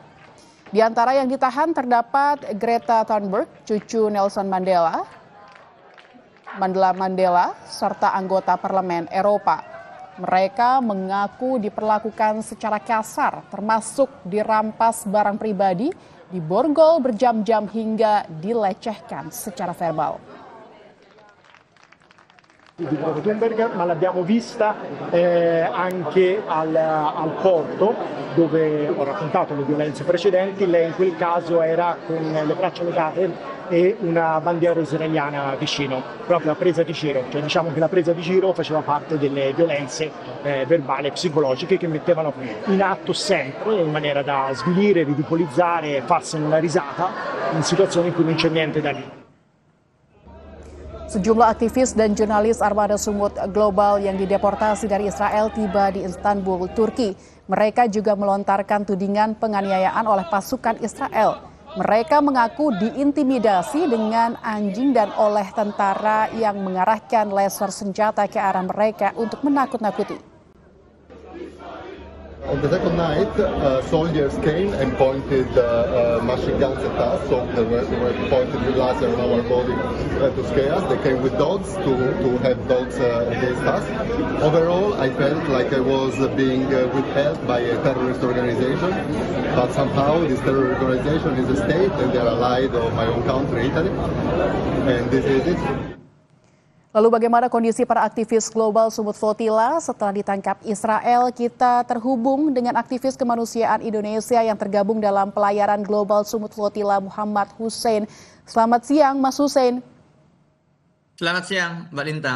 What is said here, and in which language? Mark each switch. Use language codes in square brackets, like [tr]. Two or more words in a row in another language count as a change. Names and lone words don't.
[id] Di antara yang ditahan terdapat Greta Thunberg, cucu Nelson Mandela, serta anggota Parlemen Eropa. Mereka mengaku diperlakukan secara kasar, termasuk dirampas barang pribadi, diborgol berjam-jam hingga dilecehkan secara verbal. [it] Di Greta Thunberg, ma l'abbiamo vista anche al porto dove ho raccontato le violenze precedenti. Lei in quel caso era con le braccia legate e una bandiera israeliana vicino, proprio a presa di giro. Cioè, diciamo che la presa di giro faceva parte delle violenze verbali e psicologiche che mettevano in atto sempre in maniera da svilire, ridicolizzare, farsene una risata in situazioni in cui non c'è niente da dire. [id] Sejumlah aktivis dan jurnalis armada Sumut Global yang dideportasi dari Israel tiba di Istanbul, Turki. Mereka juga melontarkan tudingan penganiayaan oleh pasukan Israel. Mereka mengaku diintimidasi dengan anjing dan oleh tentara yang mengarahkan laser senjata ke arah mereka untuk menakut-nakuti. [en] On the second night, soldiers came and pointed machine guns at us, so they were pointed with laser on our body to scare us. They came with dogs to have dogs against us. Overall, I felt like I was being withheld by a terrorist organization, but somehow this terrorist organization is a state and they are allied of my own country, Italy, and this is it. [id] Lalu bagaimana kondisi para aktivis global Sumut Flotilla setelah ditangkap Israel? Kita terhubung dengan aktivis kemanusiaan Indonesia yang tergabung dalam pelayaran global Sumut Flotilla, Muhammad Hussein. Selamat siang, Mas Hussein. Selamat siang, Mbak Lintang.